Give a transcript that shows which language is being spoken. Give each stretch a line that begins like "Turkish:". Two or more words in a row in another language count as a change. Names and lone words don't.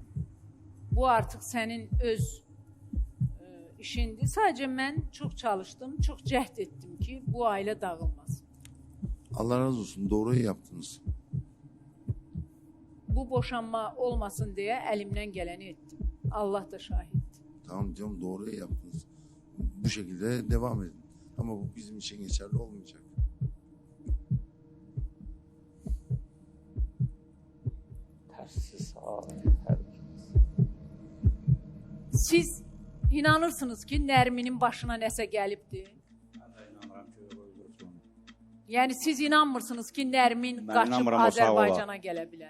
Azerbaijani: Bu artıq sənin öz işindir. Sadəcə mən çox çalışdım, çox cəhd etdim ki, bu ailə dağılmasın.
Turkish: Allah razı olsun, doğruyu yaptınız.
Azerbaijani: Bu boşanma olmasın deyə əlimdən gələni etdim. Allah da şahiddir.
Turkish: Tamam canım, doğruyu yaptınız. Bu şekilde devam edin. Ama bu bizim için geçerli olmayacak.
Azerbaijani: Tərsiz Siz inanırsınız ki, Nərminin başına nəsə gəlibdir? Mən də inanıram ki, öldürüb onu. Yəni siz inanmırsınız ki, Nərmin qaçıb Azərbaycana gələ bilər?